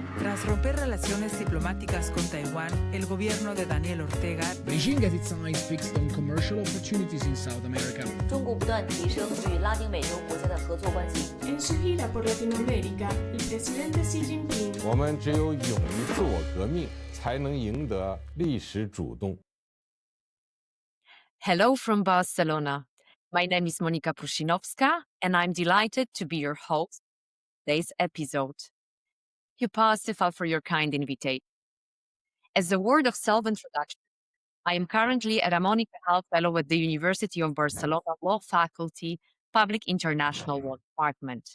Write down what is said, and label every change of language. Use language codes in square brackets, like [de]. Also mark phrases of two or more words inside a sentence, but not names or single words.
[es] Tras romper relaciones diplomáticas con Taiwán, el gobierno de Daniel Ortega [en] Beijing has its eyes fixed on commercial opportunities in South America. [zh] 中国不断提升与拉丁美洲国家的合作关系。 [es] En su gira por Latinoamérica, el presidente Xi Jinping [zh] 我们只有勇于自我革命，才能赢得历史主动。 [en] Hello from Barcelona. My name is Monika Prusinowska, and I'm delighted to be your host for today's episode. You parsifal for your kind invitation. As a word of self-introduction, I am currently a Ramon y Cajal Fellow at the University of Barcelona Law Faculty, Public International Law Department.